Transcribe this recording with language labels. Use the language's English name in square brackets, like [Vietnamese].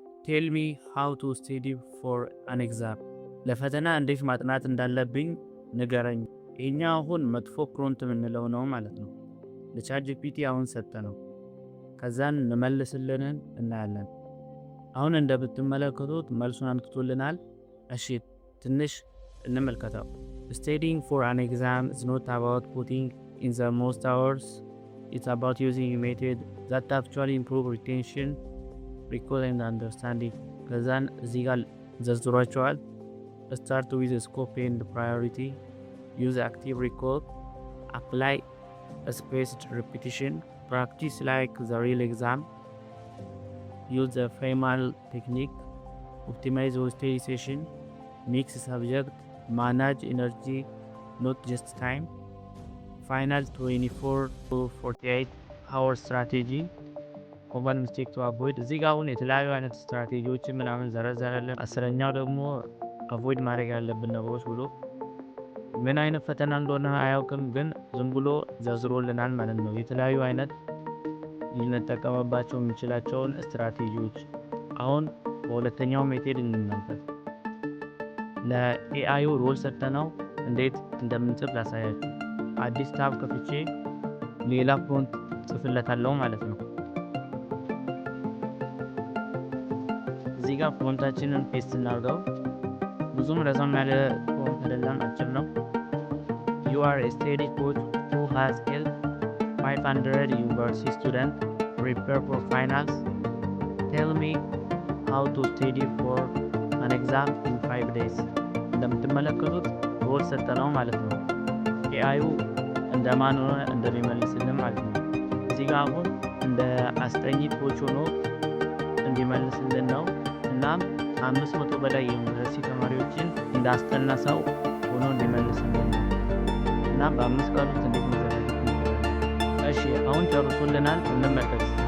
[English] ቴል ሚ ሃው ቱ ስቴዲ ፎር አን ኤግዛም። [Amharic] ለፈተና እንዴት ማጥናት እንዳለብኝ ንገረኝ። ይህኛ አሁን መጥፎ ፕሮምፕት የምንለው ነው ማለት ነው። ለቻት ጂፒቲ አሁን ሰጠ ነው። ከዛን እንመልስልንን እናያለን። አሁን እንደምትመለከቱት መልሱን አምጥቶልናል። እሺ ትንሽ እንመልከተው። [English] Studying for an exam is not about putting in the most hours. It's about using a method that actually improve retention, recall and understanding. [Amharic] ከዛን እዚህ ጋር ዘርዝሯቸዋል። [English] Start with the scope and priority. Use active recall. Apply a spaced repetition. Practice like the real exam. Use the FEMAL technique. Optimize hostage session. Mix subject. Manage energy, not just time. Final 24 to 48 hour strategy. Common mistake to avoid. [Amharic] እዚህ ጋር አሁን የተለያዩ አይነት ስትራቴጂዎችን ምናምን ዘረዘረልን። አስረኛው ደግሞ አቮይድ ማድረግ ያለብን ነገሮች ብሎ ምን አይነት ፈተና እንደሆነ አያውቅም፣ ግን ዝም ብሎ ዘርዝሮልናል ማለት ነው። የተለያዩ አይነት ልንጠቀምባቸው የምንችላቸውን ስትራቴጂዎች። አሁን በሁለተኛው ሜቴድ እንመልከት። ለኤአዩ ሮል ሰጥተነው እንዴት እንደምንጽፍ ላሳያችሁ። አዲስ ታብ ከፍቼ ሌላ ፕሮምፕት ጽፍለታለሁ ማለት ነው። እዚህ ጋር ፕሮምፕታችንን ፔስት እናድርገው። ብዙም ረዘም ያለ ፕሮምፕት አይደለም፣ አጭር ነው። [English] You are a steady coach who has helped 500 university students prepare for finals. Tell me how to study for an exam in 5 days. [Amharic] እንደምትመለከቱት ሮል ሰጠነው ማለት ነው። ኤአዩ እንደማን ሆኖ እንደሚመልስልን ማለት ነው። እዚህ ጋር አሁን እንደ አስጠኝ ኮች ሆኖ እንዲመልስልን ነው። እናም 500 በላይ የዩኒቨርሲቲ ተማሪዎችን እንዳስጠና ሰው ሆኖ እንዲመልስልን ነው። እና በ5 ቀን ውስጥ እንዴት መዘጋጀት እንችላለን። እሺ አሁን ጨርሶልናል፣ እንመለስ።